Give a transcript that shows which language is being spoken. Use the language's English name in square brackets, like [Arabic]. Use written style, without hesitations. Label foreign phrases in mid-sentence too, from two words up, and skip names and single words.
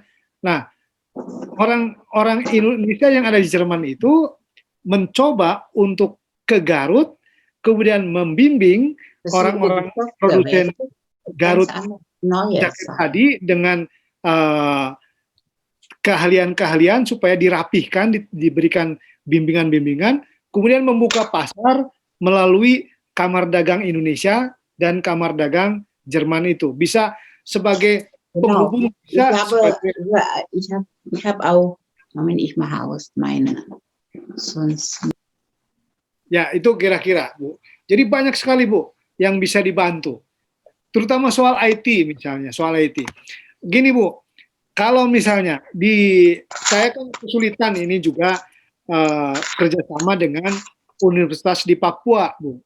[Indonesian] Nah, orang Indonesia yang ada di Jerman itu mencoba untuk ke Garut, kemudian membimbing orang-orang produsen Garut jaket tadi dengan keahlian-keahlian supaya dirapihkan, diberikan bimbingan-bimbingan, kemudian membuka pasar melalui Kamar Dagang Indonesia dan Kamar Dagang Jerman itu. Bisa sebagai penghubung, bisa sebagai... [German] Ich habe auch, Moment, ich mache aus meine. Sonst. [Indonesian] Ya, itu kira-kira, Bu. Jadi banyak sekali, Bu, yang bisa dibantu. Terutama soal IT misalnya, soal IT. Gini, Bu, kalau misalnya saya kan kesulitan ini juga kerjasama dengan universitas di Papua, Bu.